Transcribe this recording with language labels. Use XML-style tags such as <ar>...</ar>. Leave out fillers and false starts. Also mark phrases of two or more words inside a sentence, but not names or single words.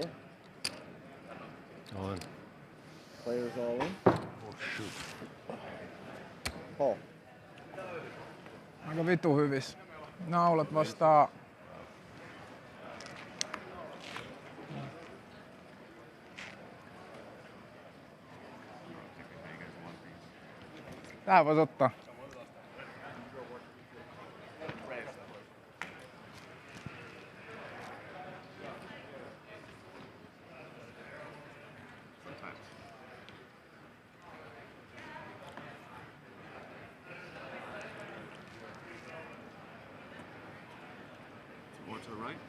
<en>All in. Players all in. Oh shoot. Paul.</en> <fi>Aika vitu hyvis. Naulat vastaa. Tää vois ottaa.</fi> <en>More to the right.</en>